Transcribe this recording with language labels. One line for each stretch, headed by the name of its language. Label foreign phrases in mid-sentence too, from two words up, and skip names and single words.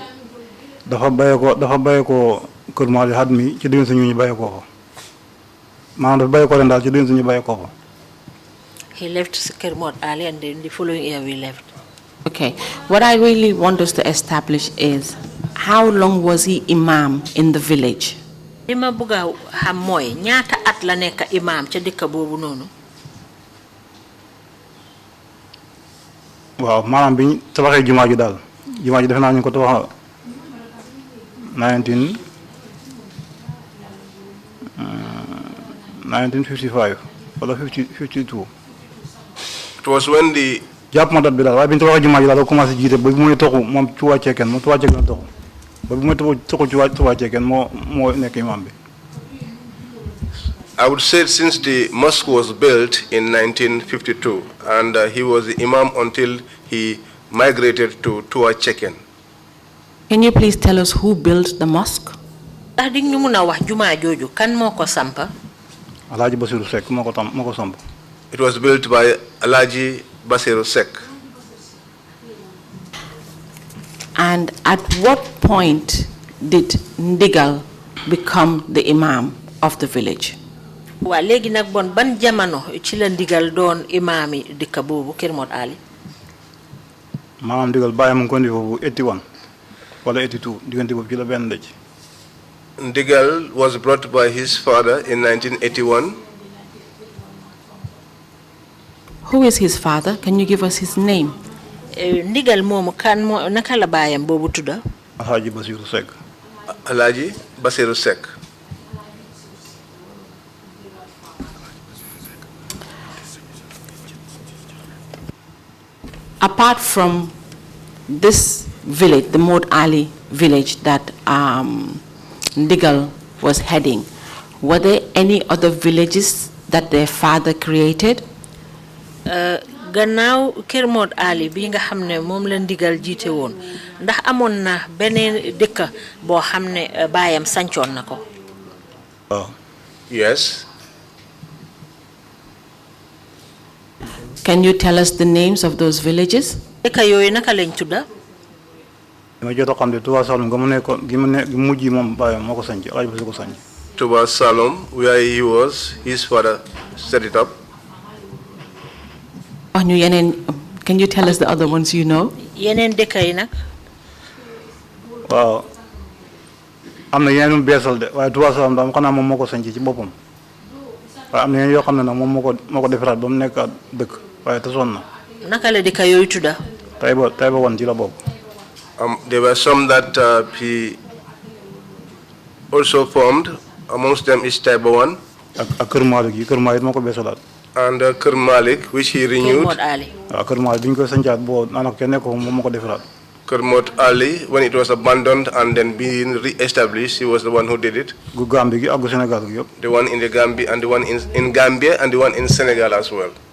Wolof: Dafa bay ko Kër Mod Ali had mi ci diggante ñu bay ko fa. Maanaam dafa bay ko ren daal ci diggante ñu bay ko fa.
English: He left Kër Mod Ali and then the following year we left. Okay. What I really want us to establish is, how long was he imam in the village?
Wolof: Lima bëgg xam mooy ñaata at la nekk imam ca dëkk boobu noonu. Waaw maanaam bi ñu tabaxee jumaa ji daal jumaa ji defe naa ñu ko tabax 1955 wala 52.
English: It was when the
Wolof: jàpp ma dat bi daal waaye bi ñu tabaxee jumaa ji daal commencé jiite ba bi muy toxu moom ci wàccee kenn moom ci wàccee kenn toxu ba bi muy toxu ci wàccee kenn moo nekk imam bi.
English: I would say since the mosque was built in 1952, and he was the imam until he migrated to Tua Cheken. Can you please tell us who built the mosque?
Wolof: Ndax di ñu mëna wax jumaa jooju kan moo ko sampa? Alhaji Basiru Seck moo ko samp.
English: It was built by Alhaji Basiru Seck. And at what point did Ndigal become the imam of the village?
Wolof: Wa léegi nag bon ban jamono ci la Ndigal doon imaami dëkk boobu Kër Mod Ali? Maanaam Ndigal bàyyi mu ngi ko indi foofu 81 wala 82 diggante boobu ci la benn dëj.
English: Ndigal was brought by his father in 1981. Who is his father? Can you give us his name?
Wolof: Ndigal moomu kan moo naka la baayam boobu tudda? Alhaji Basiru Seck.
English: Alhaji Basiru Seck. Apart from this village, the Mod Ali village that Ndigal was heading, were there any other villages that their father created?
Wolof: Gannaaw Kër Mod Ali bi nga xam ne moom la Ndigal jiite woon ndax amoon na beneen dëkk boo xam ne baayam sancoon na ko.
English: Yes. Can you tell us the names of those villages?
Wolof: Dëkk yooyu naka lañ tudda? Ma jot a xam ne Touba Saloum nga mu nekkoon gi mujj moom baayam moo ko sanc Alhaji Basiru ko sanc.
English: Touba Saloum, where he was, his father set it up. Can you tell us the other ones you know?
Wolof: Yeneen dëkk yi nag? Waaw am na yeneen beesal de waaye Touba Saloum daal xanaa moom moo ko sanc ci boppam waaye am na yeneen yoo xam ne nag moom moo ko defaraat ba mu nekk dëkk waaye tasoon na. Naka la dëkk yooyu tudda? Tayba wan ci la bopp.
English: There were some that he also formed. Amongst them is Taiba 1.
Wolof: Ak Kër Malik yi Kër Malik moo ko beesalaat.
English: And Kër Malik, which he renewed.
Wolof: Kër Mod Ali. Kër Malik bi ñu koy sancaat boo daanaka kenn nekk ko moom moo ko defaraat.
English: Kermot Ali, when it was abandoned and then being re-established, he was the one who did it. The one in the Gambia and the one in Gambia and the one in Senegal as well.